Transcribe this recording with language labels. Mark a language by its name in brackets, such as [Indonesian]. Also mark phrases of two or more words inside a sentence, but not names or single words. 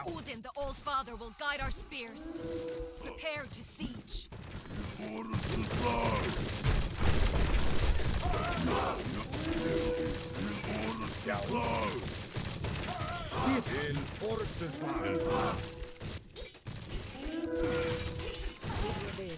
[English] Odin, the Old Father, will guide our spears. Prepare to siege. [Icelandic] Orrustu slag. Já. Skipin. Orustu slag. Ég vil.